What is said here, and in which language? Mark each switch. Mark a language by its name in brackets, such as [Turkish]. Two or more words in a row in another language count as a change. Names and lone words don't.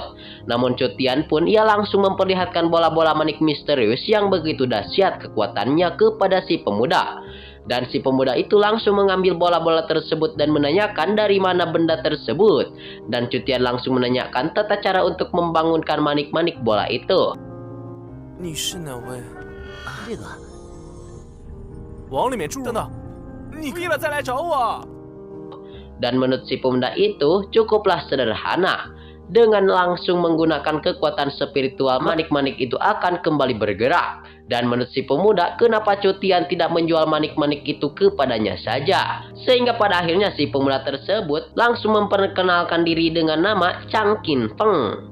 [Indonesian] Namun Cutian pun ia langsung memperlihatkan bola-bola manik misterius yang begitu dahsyat kekuatannya kepada si pemuda. Dan si pemuda itu langsung mengambil bola-bola tersebut dan menanyakan dari mana benda tersebut. Dan Cutian langsung menanyakan tata cara untuk membangunkan manik-manik bola itu. [Chinese] 你是哪位？这个往里面住。等等，你可以了再来找我。 [Indonesian] Dan menurut si pemuda itu cukuplah sederhana. Dengan langsung menggunakan kekuatan spiritual, manik-manik itu akan kembali bergerak. Dan menurut si pemuda, kenapa Cutian tidak menjual manik-manik itu kepadanya saja? Sehingga pada akhirnya si pemuda tersebut langsung memperkenalkan diri dengan nama Chang Qin Feng.